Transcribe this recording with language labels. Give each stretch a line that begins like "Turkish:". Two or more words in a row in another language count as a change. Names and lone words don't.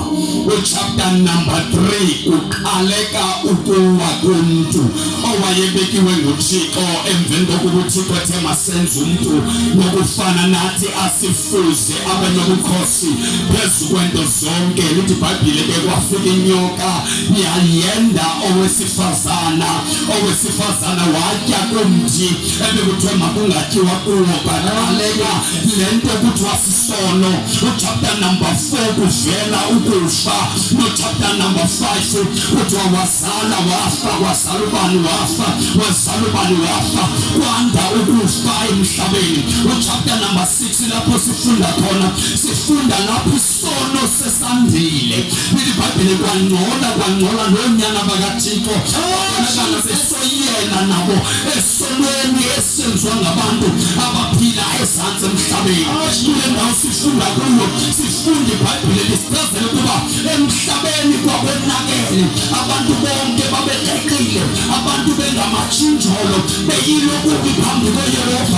English: Chapter number
Xhosa: 3 uqaleka ukuwa komuntu owayebekiwe nguThixo emveni kokuba uThixo ethe masenze umuntu nokufana nathi asifuze abe nobukhosi phezu kwento zonke. Lithi iBhayibhile ke kwafika inyoka yayenda owesifazana watya kumthi ebekuthiwe makungatyiwa kuwo, baqaleka lento kuthiwa sisono.
English: Chapter number
Xhosa: 4 kuvela ukufa.
English: Chapter number
Xhosa: 5 kuthiwa wazala wafa, wazala ubani wafa, wazala ubani wafa, kwanda ukufa emhlabeni.
English: Chapter number
Xhosa: 6 lapho sifunda khona, sifunda lapho isono sesandile. Lithi iBhayibhile kwangcola nonyana bakaThixo abonakala sesoyena nabo esonweni esenziwa ngabantu abaphila ezantsi emhlabeni. Kule ndawo sifunda kuyo, sifunda iBhayibhile lisichazela ukuba emhlabeni kwakonakele, abantu bonke babeleqile, abantu bengamatshintsholo, beyilokubi phambi koYehova.